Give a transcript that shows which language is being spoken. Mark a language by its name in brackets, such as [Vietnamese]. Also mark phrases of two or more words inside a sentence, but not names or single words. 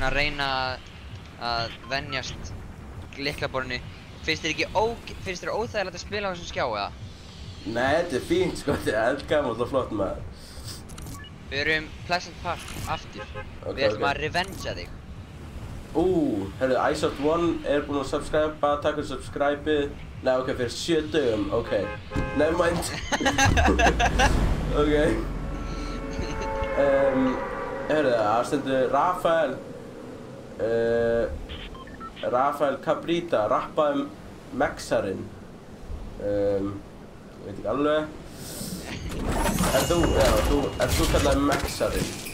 [Icelandic] Þú er svona að reyna að venjast lyklaborðinu Finnst þér óþægilegt að spila á þessum skjá, eða? Nei, þetta fínt, sko, þetta eldgamalt og flott, maður. Við erum Pleasant Park aftur. Við ætlum að revengea þig. Herru, Isoft1 búinn að subscribe, takk fyrir subscribe-ið. Nei, ok, fyrir 7 dögum, [English] ok. Never mind. [Icelandic] Ok. Herru, það stendur Rafael Cabrita, rappaði Mexarinn. Ég veit ekki alveg. Ert þú kallaði Mexarinn?